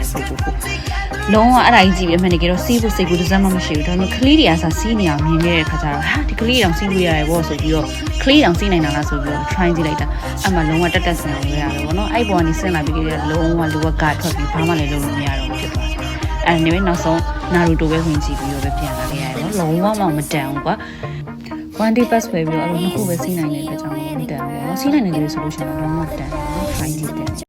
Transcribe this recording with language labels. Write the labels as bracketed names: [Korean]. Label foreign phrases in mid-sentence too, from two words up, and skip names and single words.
[Burmese] ဆိုဖို့လုံးဝအဲ့ဒါကြီးကြည့်ပြီးအမှန်တကယ်တော့စီးဖို့စိတ်ကူးတစ်စက်မှမရှိဘူးဒါပေမဲ့ကလေးတွေကစားစီးနေအောင်မြင်နေတဲ့ခါကျတော့ဟာဒီကလေးတောင်စီးလို့ရတယ်ပေါ့ဆိုပြီးတော့ကလေးတောင်စီးနိုင်တာလားဆိုပြီးတော့ try ကြည့်လိုက်တာအဲ့မှာလုံးဝတက်ဆင်အောင်ရတယ်ပေါ့နော်အဲ့ပေါ်ကနေဆင်းလာပြီးကြတဲ့လုံးဝလူကကထွက်ပြီးဘာမှလည်းလုပ်လို့မရတော့ဘူးဖြစ်သွားတယ်အဲ့ဒီနောက်ဆုံးနာရူတိုပဲဝင်ကြည့်ပြီးတော့ပဲပြန်လာခဲ့ရတယ်နော်လုံးဝမတန်ဘူးကွာ [English] one day pass [Burmese] ပဲပြီးတော့အဲ့လိုနှစ်ခုပဲစီးနိုင်တဲ့အတွက်ကြောင့်မတန်ဘူးเนาะစီးနိုင်နေတယ်ဆိုလို့ရှိရင်တော့လုံးဝတန်တယ် try ကြည့်တယ်